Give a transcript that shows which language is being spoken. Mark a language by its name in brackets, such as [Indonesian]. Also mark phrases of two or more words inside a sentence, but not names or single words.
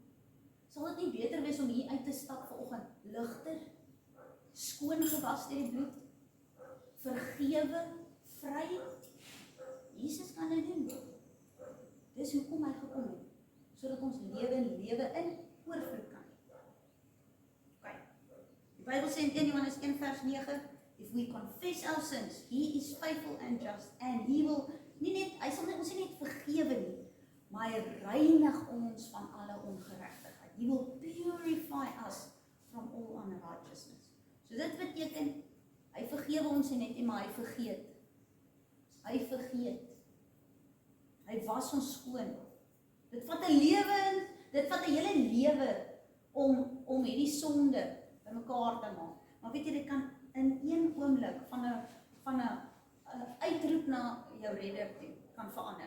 [Afrikaans] Sal dit nie beter wees om hier uit te stap vanoggend ligter, skoon gewas deur die bloed, vergewe, vry? Jesus kan dit doen. Dis hoekom hy gekom het, sodat ons lewe in oorvloed kan hê. Okay. Die Bybel sê in 1 Johannes 1 vers 9, [English] if we confess our sins, he is faithful and just, and he will, [Afrikaans] hy sal ons nie net vergewe nie, maar hy reinig ons van alle ongeregtigheid. [English] He will purify us from all unrighteousness. [Afrikaans] So dit beteken, hy vergewe ons nie, maar hy vergeet. Hy vergeet. Hy was ons skoon. Dit vat 'n lewe, dit vat 'n hele lewe om hierdie sonde bymekaar te maak. Maar weet jy, dit kan in een oomblik van 'n uitroep na jou redder toe kan verander.